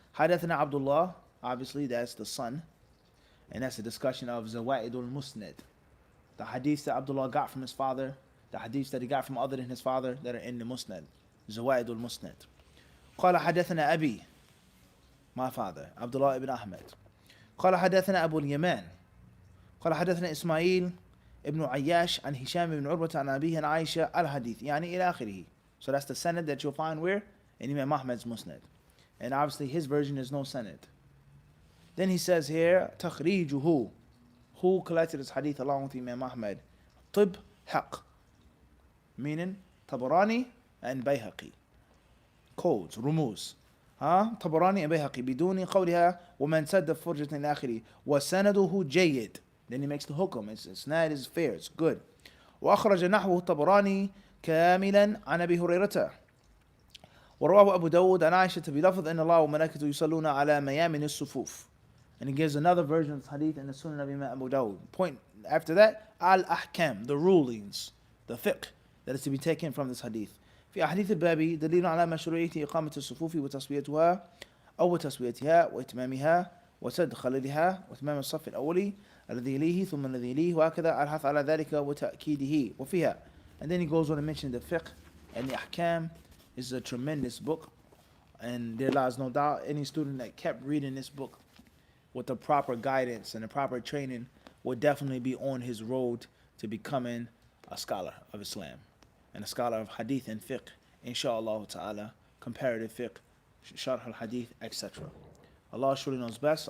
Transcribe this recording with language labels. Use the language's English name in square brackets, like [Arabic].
[Arabic] حدثنا [English] Abdullah, obviously that's the son, and that's a discussion of Zawa'idul Musnad, the hadiths that Abdullah got from his father, the hadiths that he got from other than his father that are in the Musnad, Zawa'idul Musnad. [Arabic] قال حدثنا أبي, [English] my father, [Arabic] Abdullah ibn Ahmad. قال حدثنا أبو اليمان قال حدثنا إسماعيل ابن عياش عن هشام بن عروة عن أبيه عن عائشة الحديث يعني إلى آخره. [English] So that's the sanad that you'll find where? In Imam Ahmad's Musnad. And obviously his version is no sanad. Then he says here, [Arabic] تخريجه, [English] who collected this hadith along with Imam Ahmad? [Arabic] طب حق, [English] meaning Tabarani and Bayhaqi. Codes, rumuz. [Arabic] طبراني and Bayhaqi بدون قولها ومن سد فرجة إلى آخره وسنده جيد. [English] Then he makes the hukum. It's not, it's fair, it's good. [Arabic] وأخرج نحوه الطبراني كاملا عن أبي هريرة ورواه أبو داود عن عائشة بلفظ إن الله وملائكته يصلون على ميامن الصفوف. [English] And he gives another version of the hadith in the Sunan of Imam Abu Dawud. Point after that, al-ahkam, the rulings, the fiqh that is to be taken from this hadith. [Arabic] في أحاديث الباب دليل على مشروعية إقامة الصفوف وتصفيتها أو تسويتها وإتمامها وسد خللها وإتمام الصف الأولي الذي يليه ثم الذي يليه وهكذا الحث على ذلك وتأكيده وفيها. [English] And then he goes on to mention the fiqh and the ahkam is a tremendous book, and there lies no doubt any student that kept reading this book with the proper guidance and the proper training would definitely be on his road to becoming a scholar of Islam and a scholar of hadith and fiqh, inshallah ta'ala, comparative fiqh, sharh al-hadith, etc. Allah surely knows best.